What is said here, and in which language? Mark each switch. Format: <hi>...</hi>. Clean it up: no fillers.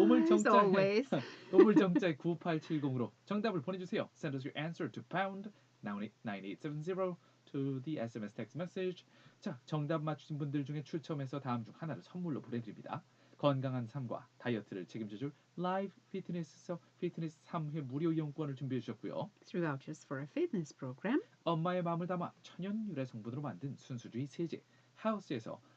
<en>As always.</en> <ko>우물정자에 9870으로 정답을 보내주세요.</ko> <en>Send us your answer to pound 9870 to the SMS text message.</en> <ko>자, 정답 맞추신 분들 중에 추첨해서 다음 중 하나를 선물로 보내드립니다. 건강한 삶과 다이어트를 책임져줄 라이브 피트니스에서 피트니스 3회 무료 이용권을 준비해 주셨고요.</ko> <en>3 vouchers for a fitness program.</en> <ko>엄마의 마음을 담아 천연 유래 성분으로 만든 순수주의 세제 하우스에서</ko>